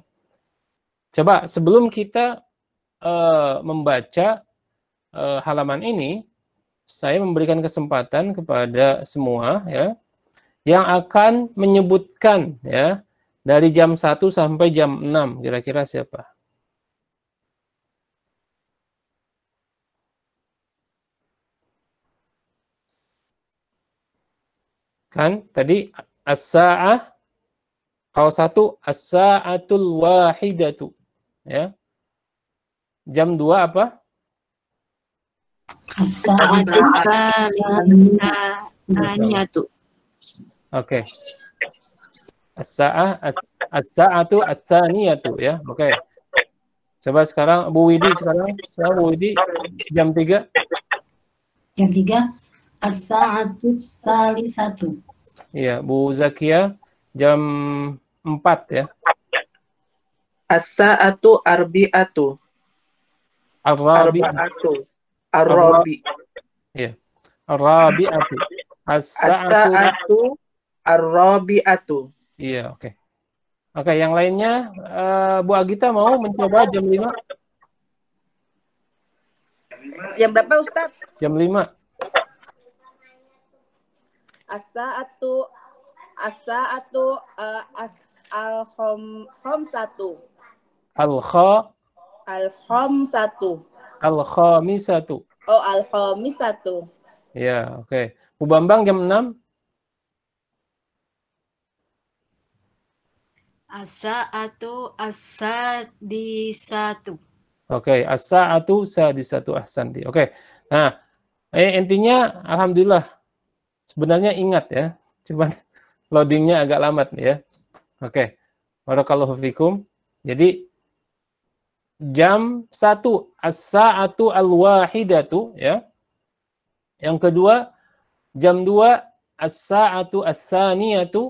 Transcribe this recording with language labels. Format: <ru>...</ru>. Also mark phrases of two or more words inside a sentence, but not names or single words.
<id>Coba sebelum kita membaca halaman ini, saya memberikan kesempatan kepada semua ya yang akan menyebutkan ya dari jam 1 sampai jam 6, kira-kira siapa? Kan tadi as-sa'ah, kalau 1</id> <ar>الساعة الواحدة</ar> <id>ya. Jam 2 apa?</id> <ar>As-sa'atu.</ar> <id>Oke.</id> <ar>الساعة الثانية يا.</ar> <id>Oke. Coba sekarang Bu Widi Bu Widi jam 3.</id> <ar>Jam 3. الساعة ثالثة.</ar> <id>Iya, Bu Zakia jam 4 ya.</id> <ar>الساعة أربعة. Ar-rabi'atu. Ar-rabi. Iya. Ar-rabi'atu. الساعة الرابعة.</ar> <id>Iya, oke. Oke, yang lainnya Bu Agita mau mencoba jam 5? Jam berapa, Ustaz? Jam 5.</id> <ar>الساعة الخامسة. Al-khamsatu. Al-khamisatu. Oh, al-khamisatu.</ar> <id>Ya, oke. Bu Bambang jam 6.</id> <ar>الساعة السادسة. Oke, الساعة سادسة أحسنت.</ar> <id>Oke. Nah, intinya alhamdulillah sebenarnya ingat ya. Cuman loadingnya agak lambat ya. Oke.</id> <ar>بارك الله فيكم.</ar> <id>Jadi jam 1</id> <ar>الساعة الواحدة</ar> <id>ya. Yang kedua jam 2</id> <ar>الساعة الثانية.</ar>